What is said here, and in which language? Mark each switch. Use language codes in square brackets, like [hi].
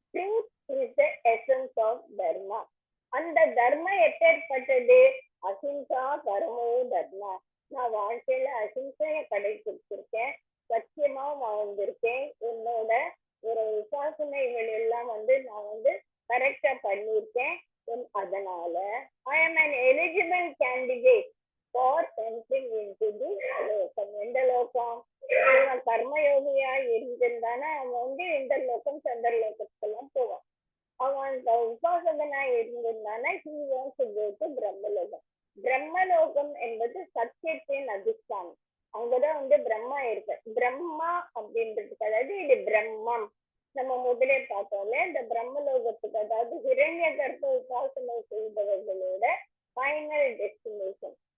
[en] Truth is the essence of dharma. [ta] அந்த தர்மம் எப்பேற்பட்டது? [sa] அஹிம்சா பரமோ தர்மா. [ta] நான் வாழ்க்கையில அஹிம்சையை கடைபிடிச்சிருக்கேன், சத்தியமா வாழ்ந்திருக்கேன். என்னோட ஒரு உபாசனைகள் எல்லாம் வந்து நான் வந்து கரெக்டா பண்ணியிருக்கேன். அதனால [en] I am an eligible candidate for entering into the லோகம். [ta] எந்த லோகம்? அவன் கர்மயோகியா இருந்திருந்தானா அவன் வந்து இந்த லோகம் சந்திரலோகத்துக்கெல்லாம் போவான். அவன் உபாசகனா இருந்திருந்தானா [en] he wants to go to பிரம்மலோகம். [ta] பிரம்மலோகம் என்பது சத்தியத்தின் அதிஷ்டானம். அங்கதான் வந்து பிரம்மா இருக்கு. பிரம்மா அப்படின்றதுக்கு அதாவது இது பிரம்மம். நம்ம முதலே பார்த்தோம்ல இந்த பிரம்மலோகத்துக்கு, அதாவது ஹிரண்ய கர்ப்ப உபாசனை செய்பவர்களோட ஃபைனல் டெஸ்டினேஷன்.